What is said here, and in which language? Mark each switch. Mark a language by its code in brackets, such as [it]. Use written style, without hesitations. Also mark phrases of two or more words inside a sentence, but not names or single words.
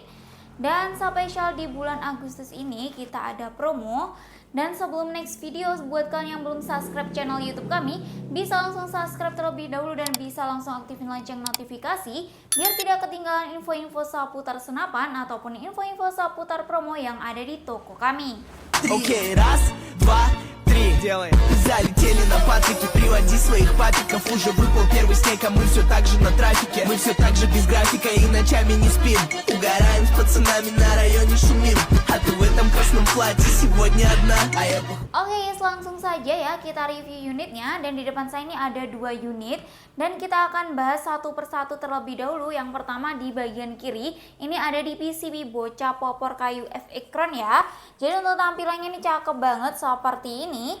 [id] Dan spesial di bulan Agustus ini kita ada promo. Dan sebelum [en] next video, [id] buat kalian yang belum subscribe channel YouTube kami, bisa langsung subscribe terlebih dahulu dan bisa langsung aktifin lonceng notifikasi biar tidak ketinggalan info-info seputar senapan ataupun info-info seputar promo yang ada di toko kami. [ru] Окей, раз, два, три. Делаем. Залетели на Патрики, приводи своих папиков. Уже выпал первый снег, а мы все так же на трафике. Мы все так же без графика и ночами не спим. Угораем с пацанами, на районе шумим. А ты в этом красном платье сегодня одна, а я... [id] Oke guys, langsung saja ya kita review unitnya. Dan di depan saya ini ada dua unit dan kita akan bahas satu persatu terlebih dahulu. Yang pertama di bagian kiri, ini ada di PCB bocap popor kayu FX-Tron ya. Jadi untuk tampilannya ini cakep banget seperti ini.